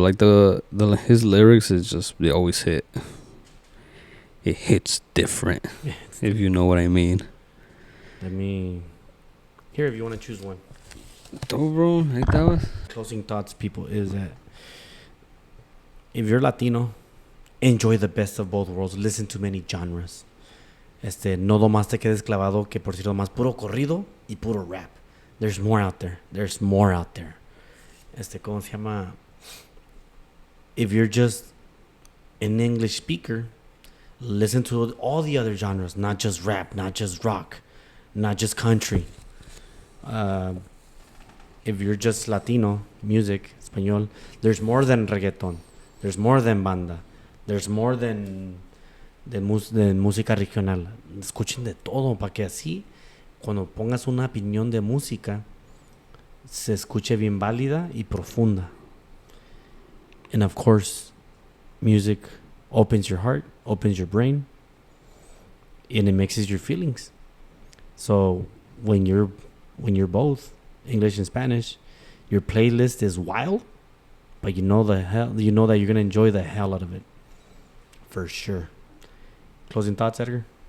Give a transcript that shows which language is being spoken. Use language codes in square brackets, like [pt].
[en] Like his lyrics is just they always hit. It hits different, if you know what I mean. Let me... Here, if you want to choose one. Oh, bro. Like that was... Closing thoughts, people, is that if you're Latino, enjoy the best of both worlds. Listen to many genres. [es] No nomás te quedes clavado que por cierto más puro corrido y puro rap. [en] There's more out there. [es] ¿Cómo se llama? [en] If you're just an English speaker, listen to all the other genres, not just rap, not just rock, not just country. If you're just Latino music, español, there's more than reggaeton. There's more than banda. There's more than música regional. [es] Escuchen de todo para que así, cuando pongas una opinión de música, se escuche bien válida y profunda. [en] And of course, music opens your heart, opens your brain, and it mixes your feelings. So when you're both English and Spanish, your playlist is wild, but you know that you're gonna enjoy the hell out of it, for sure. Closing thoughts, Edgar?